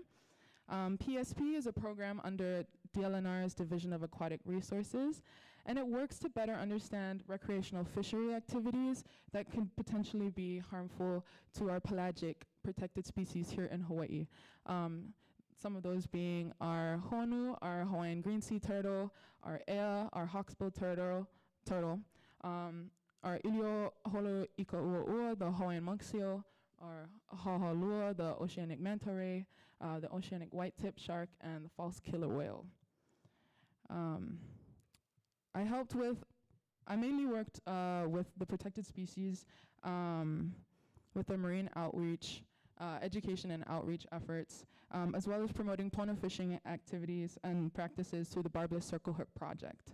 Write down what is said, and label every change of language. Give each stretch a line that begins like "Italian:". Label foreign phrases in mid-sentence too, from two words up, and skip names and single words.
English: PSP is a program under DLNR's Division of Aquatic Resources, and it works to better understand recreational fishery activities that can potentially be harmful to our pelagic protected species here in Hawaii. Some of those being our honu, our Hawaiian green sea turtle, our ea, our hawksbill turtle, our
Hawaiian: ilio holo ika ua,
English: the Hawaiian monk seal, our hahalua, the oceanic manta ray, the oceanic white-tip shark, and the false killer whale. I mainly worked with the protected species, with the marine outreach, education and outreach efforts, as well as promoting pono fishing activities and practices through the Barbless Circle Hook project.